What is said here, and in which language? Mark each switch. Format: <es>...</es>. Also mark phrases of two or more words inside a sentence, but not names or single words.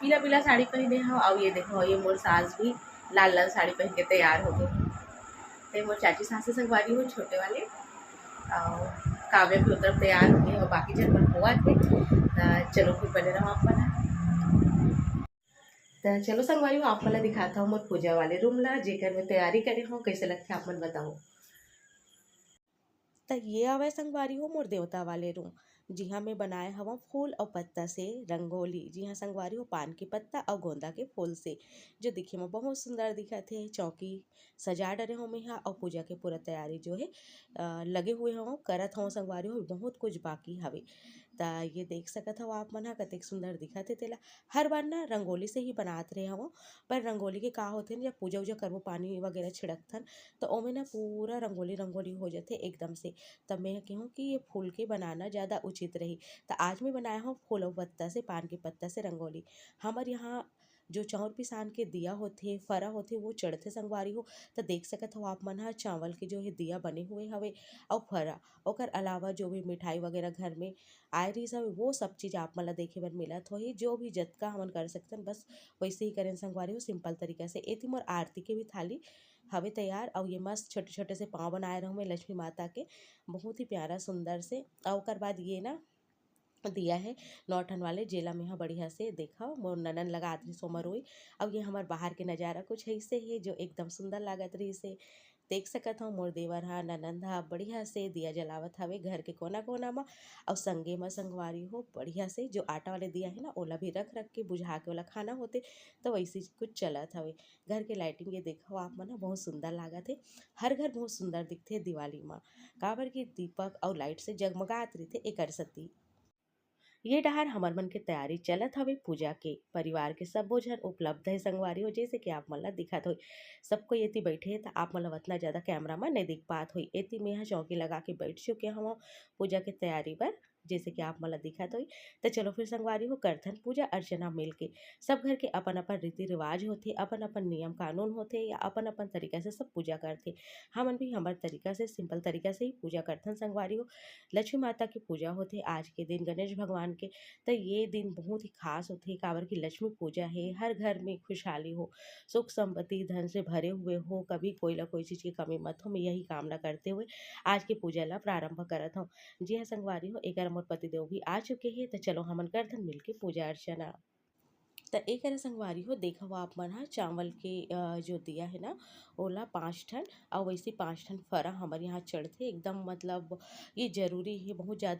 <hne>पीला पीला साड़ी पहने हो और ये देखो ये मोर सास भी लाल लाल साड़ी पहन के तैयार हो गई। तो मोर चाची सास से संगवारी हूँ छोटे वाले और काव्य भी उतर तैयार हो गए और बाकी जन मन हुआ थे। तो चलो फिर बने रहो आप मन। तो चलो संगवारी हूँ आप मला दिखाता हूँ मोर पूजा वाले रूम ला जेकर में तैयारी करे हो कैसे लगते आप मन बताओ। त ये आवे संगवारी हो मोर देवता वाले रूम। जी हाँ मैं बनाए हवा फूल और पत्ता से रंगोली। जी हाँ संगवारी हो पान के पत्ता और गोंदा के फूल से जो दिखे में बहुत सुंदर दिखत है। चौकी सजा डरे हो मैं यहाँ और पूजा के पूरा तैयारी जो है लगे हुए हो करत हो संगवारी हो, बहुत कुछ बाकी हवे। ता ये देख सकत हो आप मन ह कतेक सुंदर दिखत है तेला। हर बार ना रंगोली से ही बनात रहे हव, पर रंगोली के का होथे न जब पूजा उजा करबो पानी वगैरह छिड़कथन तो ओमे ना पूरा रंगोली रंगोली हो जाते एकदम से। तब मैं कहूँ कि ये फूल के बनाना ज़्यादा उचित रही। तो आज मैं बनाया हूँ फूल और पत्ता से पान के पत्ता से रंगोली। हमारे यहाँ जो चाउर पिसान के दिया होथे फरा होथे वो चढ़थे संगवारी हो। तो देख सकत हो आप मन ह चावल के जो है दिया बने हुए हवे और फरा। ओकर अलावा जो भी मिठाई वगैरह घर में आए रही सब वो सब चीज़ आप मन ला देखे बर मिलत होही। जो भी जतका हमन कर सकथन बस वैसे ही करें संगवारी हो सिंपल तरीका से। एती मोर आरती के भी थाली हवे तैयार और ये मस्त छोटे छोटे से पाँव बनाए रहूँ मैं लक्ष्मी माता के बहुत ही प्यारा सुंदर से। और ओकर बाद ये ना दिया है नौठन वाले जेला में यहाँ बढ़िया से देखा मोर ननन लगात रही सोमर हुई। अब ये हमार बाहर के नज़ारा कुछ ऐसे है जो एकदम सुंदर लागत रही से। देख सकत हो मोर देवर हा ननंद हा बढ़िया से दिया जलावत हवे घर के कोना कोना में। और संगे में संगवारी हो बढ़िया से जो आटा वाले दिया है ना ओला भी रख रख के बुझा के ओला खाना होते। तो वैसे कुछ चलत हवे। घर के लाइटिंग ये देखो आप मन बहुत सुंदर लागत है। हर घर बहुत सुंदर दिखते दिवाली में काबर की दीपक और लाइट से जगमगात रही एकर सती। ये डहर हमर मन के तैयारी चलत हवे पूजा के। परिवार के सब्बो झन उपलब्ध है संगवारी हो जैसे कि आप मन ला दिखत होई। सब कोई एती बैठे हे त आप मन ला उतना ज़्यादा कैमरा में नहीं दिख पात होई। एती में यहाँ चौकी लगा के बैठ चुके हवं पूजा के तैयारी बर जैसे कि आप मन ला दिखत होई। तो चलो फिर संगवारी हो करथन पूजा अर्चना मिल के। सब घर के अपन अपन रीति रिवाज होथे, अपन अपन नियम कानून होथे या अपन अपन तरीका से सब पूजा करथे। हमन भी हमर तरीका से सिंपल तरीका से ही पूजा करथन संगवारी हो। लक्ष्मी माता की पूजा होथे आज के दिन गणेश भगवान के। तो ये दिन बहुत ही खास होथे काबर की लक्ष्मी पूजा है हर घर में खुशहाली हो, सुख संपत्ति धन से भरे हुए हो, कभी कोई ना कोई चीज़ की कमी मत हो। मैं यही कामना करते हुए आज की पूजा ला प्रारंभ करत हूँ। जी हाँ संगवारी हो एक मोर पतिदेव भी आ चुके हैं। तो चलो हमन करथन मिल के पूजा अर्चना। त एक संगवारी हो देखा हुआ आप मन ह चावल के जो दिया है ना ओला 5 ठन और वैसे 5 ठन फरा हमारे यहाँ चढ़ते एकदम मतलब ये जरूरी है बहुत ज़्यादा।</hne>